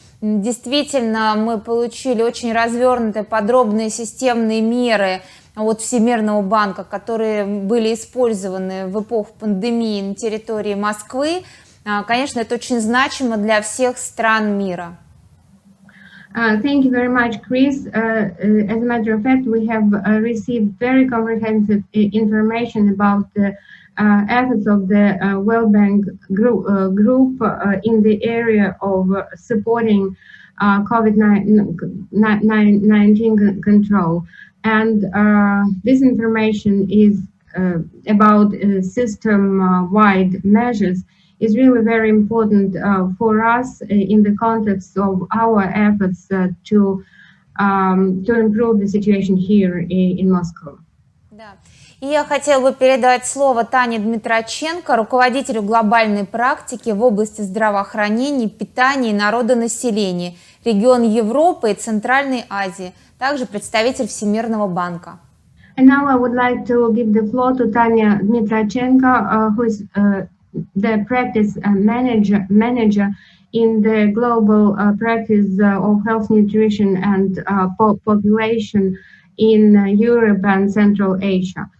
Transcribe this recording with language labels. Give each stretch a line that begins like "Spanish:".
Russian: Действительно, мы получили очень развернутые, подробные системные меры от Всемирного банка, которые были использованы в эпоху пандемии на территории Москвы. Конечно, это очень значимо для всех стран мира.
English: Thank you very much, Chris. As a matter of fact, we have received very comprehensive information about the efforts of the World Bank group in the area of supporting COVID-19 control. And this information is about system-wide measures is really very important for us in the context of our efforts to improve the situation here in Moscow.
Russian: Да. И я хотела бы передать слово Тане Дмитроченко, руководителю глобальной практики в области здравоохранения, питания и народонаселения, регион Европы и Центральной Азии, также представитель Всемирного банка.
English: And now I would like to give the floor to Tanya Dmitrochenko, who is the practice manager in the global practice of health, nutrition and population in Europe and Central Asia.